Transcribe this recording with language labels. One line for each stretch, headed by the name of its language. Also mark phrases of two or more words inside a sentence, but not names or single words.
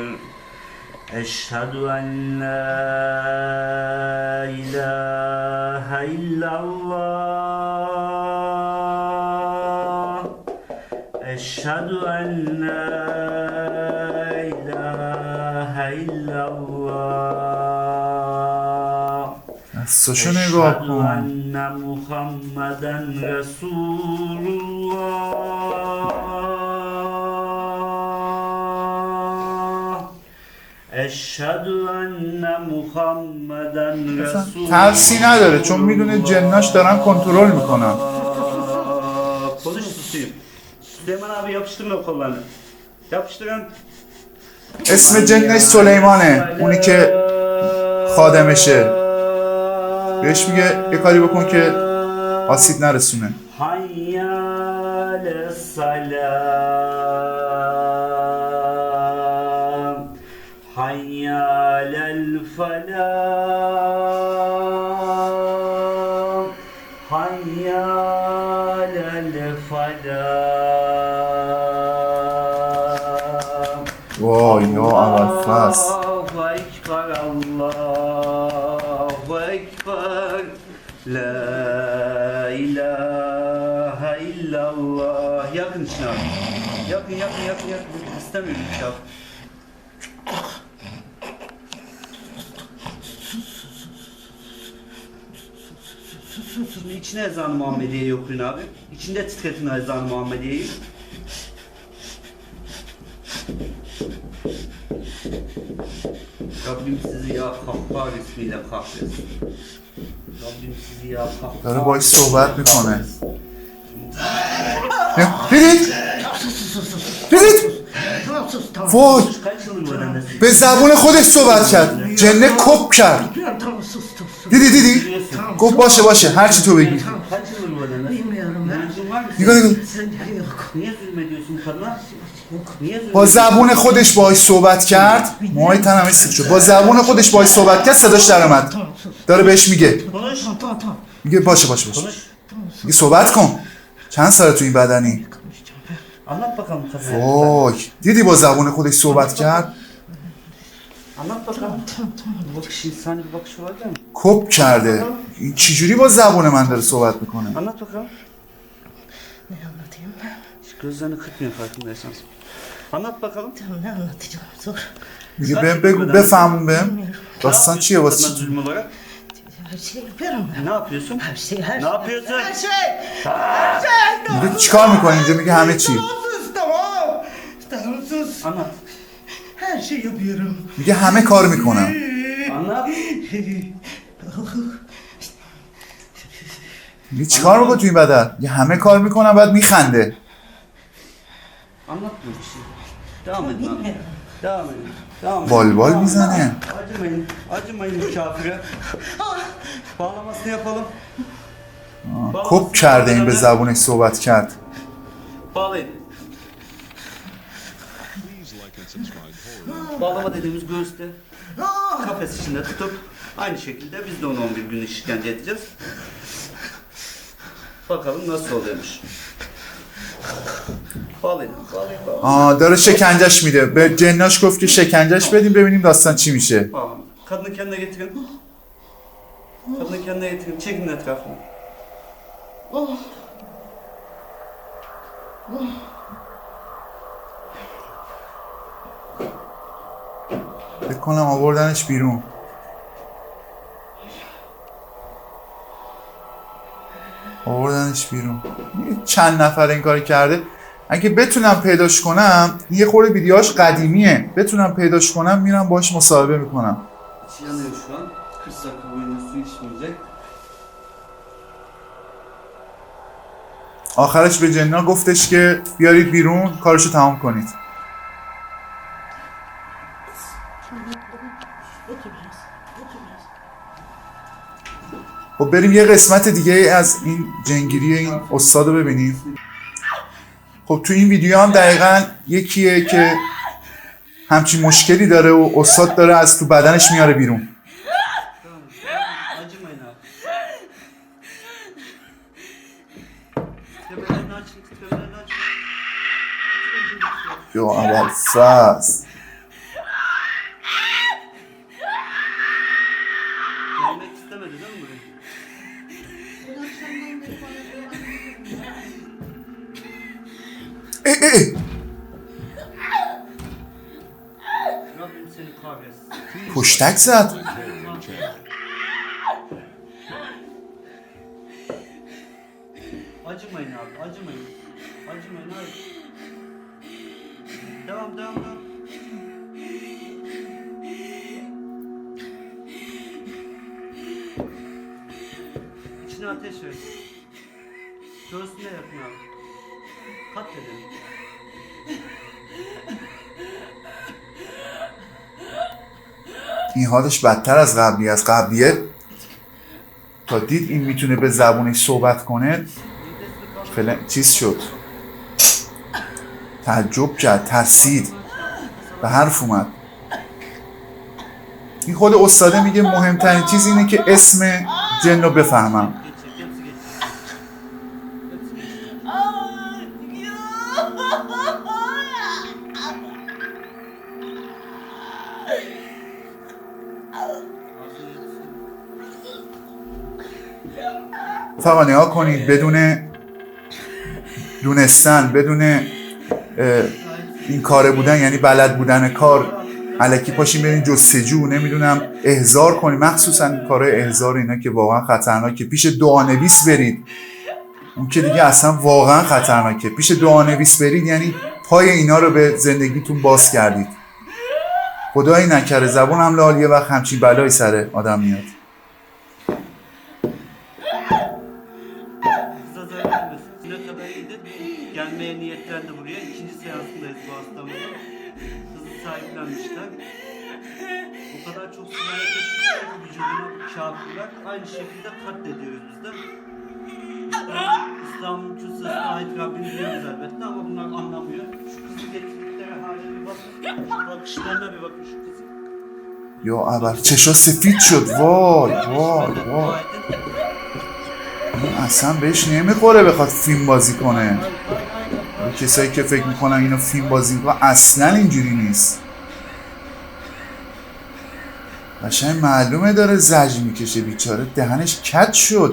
Arabic: أشهد أن لا إله إلا الله. أشهد أن لا إله إلا الله.
Persian: دستاشو نگاه
Arabic: Eşhedü
Persian: کن.
Arabic: أن محمدا رسول الله. أشهد أن محمدا رسول الله.
Persian: ترسی نداره چون میدونه جناش دارن کنترل میکنن.
Turkish: Konuş susayım. Süleyman abi yapıştırın o kollarını. Yapıştırın. اسم جنش سلیمانه. اونی که خادمشه. بهش میگه یه کاری بکن که آسیب نرسونه.
Arabic: حي على الصلاة. حي على الفلاح. حي على الفلاح.
Persian: وای یا اولفصل.
Arabic: الله أكبر، الله أكبر. لا إله إلا الله.
Turkish: Yakın içine abi. Yakın. İstemiyorum bir şey abi. Şimdi içine ezan-ı Muhammediye'yi okuyun abi. İçinde titretin ezan-ı Muhammediye'yi. Rabbim sizi ya Kahhar ismiyle kahretsin. Rabbim sizi ya Kahhar.
Persian: داره باش صحبت میکنه. دیدید؟ دیدید؟ وای
Turkish: Kaç yıldır bu öğrendesin?
Persian: به زبون خودش صحبت کرد. جنه کپ کرد. دیدی؟ گفت باشه هر چی تو بگی.
Turkish: Kaç yıldır bu öğrendesin? Bilmiyorum ben. Inancın var mı?
Persian: نگاه نگاه.
Turkish: Yok. Niye zulmediyorsun kadına? Niye
Persian: با زبون خودش باهاش صحبت کرد. موهای تنم سیخ شد. با زبون خودش باهاش صحبت کرد صداش در اومد. داره بهش میگه.
Turkish: Konuş. Tamam.
Persian: میگه باشه.
Turkish: Konuş.
Persian: میگه صحبت کن. چند سال تو این بدنی؟
Turkish: Anlat bakalım kafaya.
Persian: وای دیدی با زبون خودش صحبت کرد.
Turkish: Anlat bakalım. Bakış insani bir bakış olabilir mi?
Persian: کپ کرده. این چجوری با زبون من داره صحبت میکنه؟
Turkish: Anlat bakalım. Ne anlatayım? Hiç gözlerini kırpmıyor farkındaysanız. Anlat bakalım. Tamam ne anlatacağım? Zor.
Persian: میگه بهم بگو بفهمون بهم داستان چیه
Turkish: Kadına
Persian: واسه
Turkish: zulüm olarak? Her şeyi yapıyorum ben. Ne yapıyorsun? Her şey. Ne yapıyorsun? Her şey.
Persian: میگه چیکار میکنی اینجا میگه همه چی
Turkish: Tamam sus. Anlat. Her şey yapıyorum.
Persian: میگه همه کار میکنم.
Turkish: Anlat.
Persian: یه چیکار میکنه توی این بدن؟ یه همه کار میکنن بعد میخنده.
Turkish: Anlatma bir şey. Devam edin abi. Devam edin. Devam edin.
Persian: بالبال میزنه.
Turkish: Acımayın. Acımayın bu kafire. Bağlamasını yapalım.
Persian: کپ کرده این به زبونش صحبت کرد.
Turkish: Bağlayın. Bağlama dediğimiz göğüste kafes içinde tutup aynı şekilde biz de onu 11 gün işkence edeceğiz. Bakalım nasıl oluyormuş. Bağlayın, bağlayın, bağlayın.
Persian: داره شکنجش میده. به جناش گفت که شکنجش بدیم ببینیم داستان چی میشه. Bağlayın. Kadını kendine getirin. Kadını kendine getirin. Çekin etrafını. فکر کنم آوردنش بیرون. آوردنش بیرون. چند نفر این کاری کرده. اگه بتونم پیداش کنم، یه خورده ویدیوهاش قدیمیه، بتونم پیداش کنم میرم باش مصاحبه میکنم.
Turkish: İçi yanıyor şu an. 40 dakika boyunca su içmeyecek.
Persian: آخرش به جنا گفتش که بیارید بیرون کارشو تمام کنید. خب بریم یه قسمت دیگه از این جنگیری این استاد رو ببینیم. خب تو این ویدیو هم دقیقا یکیه که همچین مشکلی داره و استاد داره از تو بدنش میاره بیرون.
Turkish: Acımayın abi. Tepelerini açın, tepelerini açın.
Persian: یا اول فصل
Turkish: Gelmek istemedi değil mi buraya? Rabbim seni kahretsin.
Persian: پشتک زد.
Turkish: Acımayın abi, acımayın. Acımayın abi. Devam, devam, devam. İçine ateş ver. Göğsüne yakın abi. Katledelim.
Persian: این حالش بدتر از قبلی از قبلیه. تا دید این میتونه به زبونش صحبت کنه فعلا چیز شد، تعجب کرد، ترسید، به حرف اومد. این خود استاده میگه مهمترین چیز اینه که اسم جن رو بفهمم.
Turkish: Geçecek, hepsi geçecek. Hepsi geçecek.
Persian: فقط نگاه کنید بدون دونستن، بدون این کاره بودن، یعنی بلد بودن کار، الکی پاشیم برین جستجو، نمیدونم احضار کنید، مخصوصا این کارهای احضار اینا که واقعا خطرناکه. پیش دعانویس برید، اون که دیگه اصلا واقعا خطرناکه. پیش دعانویس برید یعنی پای اینا رو به زندگیتون باز کردید. خدایی نکره زبون هم لال یه وقت همچین بلایی سر آدم میاد.
Turkish: Kıza zarar vermesin. Ne kadar iyiydi. Gelmeye niyetlendi buraya. İkinci seansındayız bu hastamızın. Kızı sahiplenmişler. O kadar çok sirayet etmişler ki vücuduna kafirler. Aynı şekilde katlediyoruz biz de. İslam'ın kürsüsüne ait Rabbim biliyoruz elbette ama bunlar anlamıyor. Şu kızı getirdikleri hale bir bakın. Şu bakışlarına bir bakın şu kızı.
Persian: یا اول چشا سفید شد. وای وای وای، این اصلا بهش نمیخوره بخواد فیلم بازی کنه. کسایی که فکر میکنن اینو فیلم بازی میکنن اصلا اینجوری نیست. قشنگ معلومه داره زجر میکشه بیچاره، دهنش کج شد.